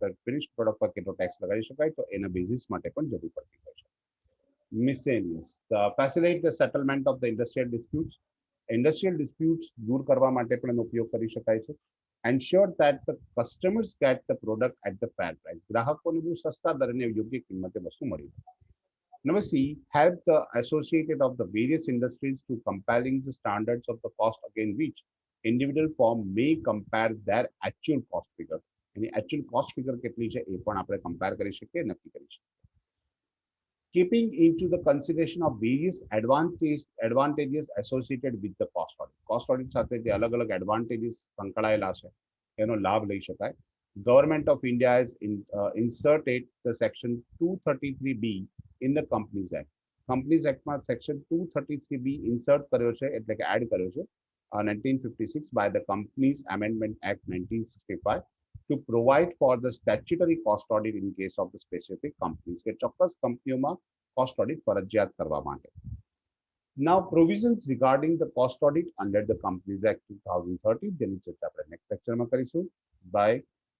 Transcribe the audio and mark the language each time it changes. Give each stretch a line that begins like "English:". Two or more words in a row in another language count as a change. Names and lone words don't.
English: finish product
Gujarati: પર કેટલો ટેક્સ લગાવી શકાય તો એના બેઝિસ માટે પણ જરૂર પડતી હોય છે.
English: miscellaneous, facilitate the settlement of the industrial disputes. industrial disputes
Gujarati: દૂર કરવા માટે પણ એનો ઉપયોગ કરી શકાય છે.
English: ensure that the customers get the product at the fair price.
Gujarati: ગ્રાહકોને બહુ સસ્તા દરે યોગ્ય કિંમતે વસ્તુ મળી.
English: Number C, help the associated of the various industries to compelling the standards of the cost against which individual firm may compare their actual cost figure.
Gujarati: એની
English: actual cost figure
Gujarati: કેટલી છે એ પણ આપણે compare કરી શકીએ, નક્કી કરી શકીએ.
English: Keeping into the consideration of various advantages associated with the cost audit. Cost audit
Gujarati: સાથે જે અલગ અલગ advantages સંકળાયેલા છે એનો લાભ લઈ શકાય.
English: Government of India has inserted the section 233B in the Companies Act.
Gujarati: Companies Act માં
English: section 233B insert
Gujarati: કર્યો છે, એટલે કે એડ કર્યો છે 1956
English: by the
Gujarati: Companies Amendment Act 1965.
English: to provide for the statutory cost audit in case of the specific companies
Gujarati: કે ચોક્કસ કંપનીઓમાં cost audit ફરજિયાત કરવા માટે.
English: Now, provisions regarding the cost audit under the Companies Act 2013
Gujarati: જેની ચર્ચા આપણે નેક્સ્ટ લેક્ચરમાં કરીશું. બાય.